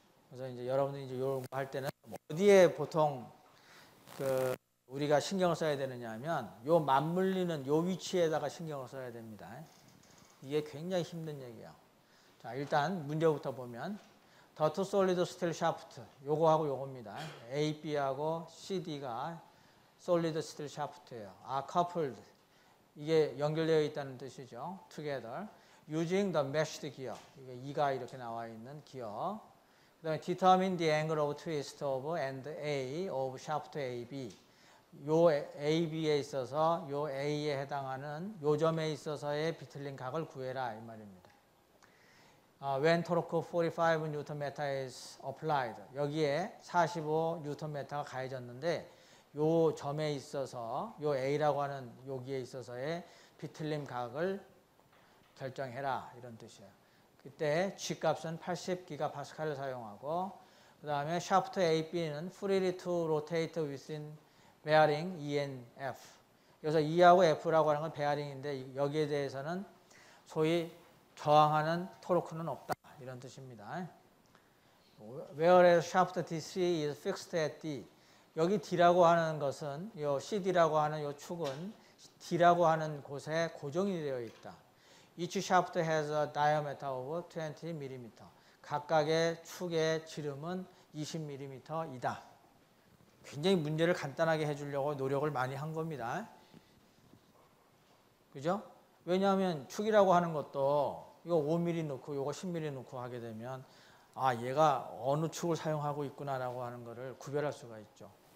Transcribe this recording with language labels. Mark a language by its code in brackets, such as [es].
[ko] 그래서 이제 여러분들이 이제 이런 거 할 때는 어디에 보통 그 우리가 신경을 써야 되느냐 하면 요 맞물리는 요 위치에다가 신경을 써야 됩니다. 이게 굉장히 힘든 얘기예요. 자, 일단 문제부터 보면 [en] The two solid steel shaft [ko] 요거하고 요겁니다. A, B하고 C, D가 [en] solid steel shaft [ko] 예요. [en] are coupled [ko] 이게 연결되어 있다는 뜻이죠. [en] together using the meshed gear [ko] 이게 E가 이렇게 나와 있는 기어. 그다음에 [en] determine the angle of twist of end A of shaft AB [ko] 요 AB에 있어서 요 A에 해당하는 요 점에 있어서의 비틀린 각을 구해라 이 말입니다. [en] When torque 45Nm is applied [ko] 여기에 45Nm가 가해졌는데 요 점에 있어서 요 A라고 하는 여기에 있어서의 비틀림 각을 결정해라 이런 뜻이에요. 그때 G값은 80GPa를 사용하고 그 다음에 [en] shaft AB는 freely to rotate within bearing E and F. [ko] 그래서 E하고 F라고 하는 건 베어링인데 여기에 대해서는 소위 저항하는 토르크는 없다 이런 뜻입니다. [en] Whereas shaft DC is fixed at D. [ko] 여기 D라고 하는 것은 요 CD라고 하는 요 축은 D라고 하는 곳에 고정이 되어 있다. [en] Each shaft has a diameter of 20mm. [ko] 각각의 축의 지름은 20mm이다. 굉장히 문제를 간단하게 해주려고 노력을 많이 한 겁니다. 그죠? 왜냐하면 축이라고 하는 것도 이거 5mm 넣고 이거 10mm 넣고 하게 되면 아, 얘가 어느 축을 사용하고 있구나라고 하는 것을 구별할 수가 있죠.